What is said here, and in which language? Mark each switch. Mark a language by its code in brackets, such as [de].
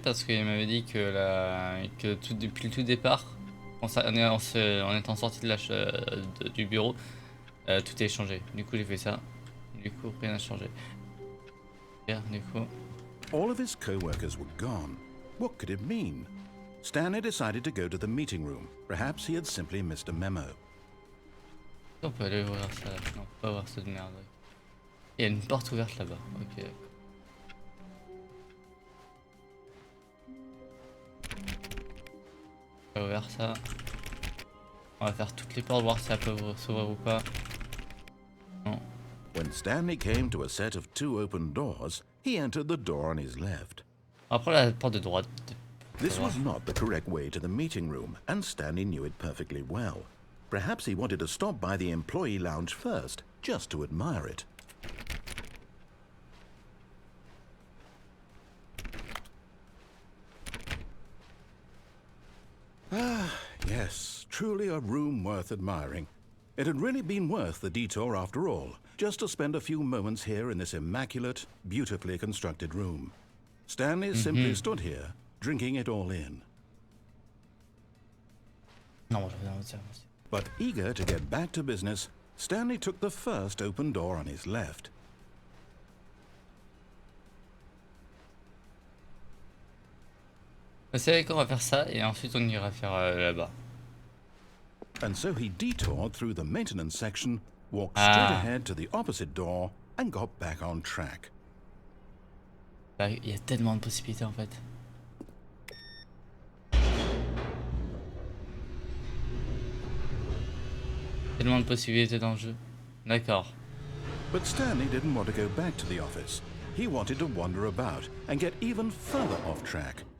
[fr] Parce qu'il m'avait dit que depuis le tout départ, en étant sorti du bureau, tout est changé. Du coup, j'ai fait ça. Du coup, rien n'a changé. Du coup. [en] All of his co-workers were gone. What could it mean? Stanley decided to go to the meeting room. Perhaps he had simply missed a memo. [fr] On peut aller ouvrir ça. Non, on peut pas voir cette merde. Il y a une porte ouverte là-bas. Ok. ouvert ça. On va faire toutes les portes, voir si ça peut s'ouvrir ou pas. Non. [en] When Stanley came to a set of 2 open doors, he entered the door on his left. [fr] Après la porte de droite. [en] This was not the correct way to the meeting room, and Stanley knew it perfectly well. Perhaps he wanted to stop by the employee lounge first, just to admire it. Ah, yes, truly a room worth admiring. It had really been worth the detour after all, just to spend a few moments here in this immaculate, beautifully constructed room. Stanley simply stood here, drinking it all in. [fr] Non, [en] But eager to get back to business, Stanley took the first open door on his left. [fr] Vous savez qu'on va faire ça et ensuite on ira faire là-bas. [en] And so he detoured through the maintenance section, walked straight ahead to the opposite door, and got back on track. [fr] Là, il y a tellement de possibilités en fait. Tellement de possibilités dans le jeu. D'accord. [en] But Stanley didn't want to go back to the office. He wanted to wander about and get even further off track.